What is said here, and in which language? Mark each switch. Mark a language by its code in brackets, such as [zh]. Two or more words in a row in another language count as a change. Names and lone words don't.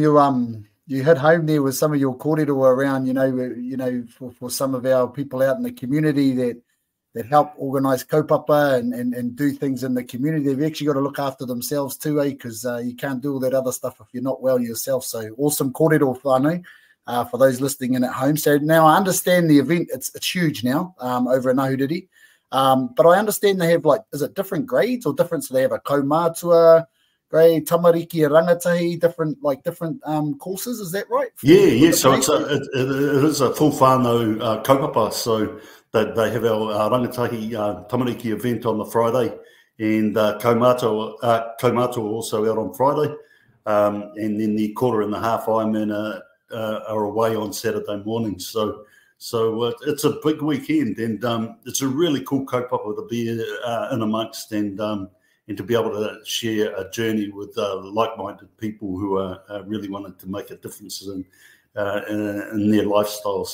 [en] You hit home there with some of your kōrero around, you know, for some of our people out in the community that help organise kaupapa and do things in the community. They've actually got to look after themselves too, because you can't do all that other stuff if you're not well yourself. So awesome [mi] kōrero whānau. [en] For those listening in at home. So now I understand the event, it's huge now over in Ahuriri. But I understand they have, like, is it different grades or different? So they have a kaumātua grade, [mi] tamariki, rangatahi, [en] different courses, is that right? Yeah. So it is a full [mi] whānau kaupapa. [en] So they have our [mi] rangatahi tamariki [en] event on the Friday, and Kaumātua also out on Friday, and then the 1.5 Ironman are away on Saturday morning. So it's a big weekend, and it's a really cool kaupapa to be in amongst, and to be able to share a journey with like-minded people who are really wanting to make a difference in their lifestyles.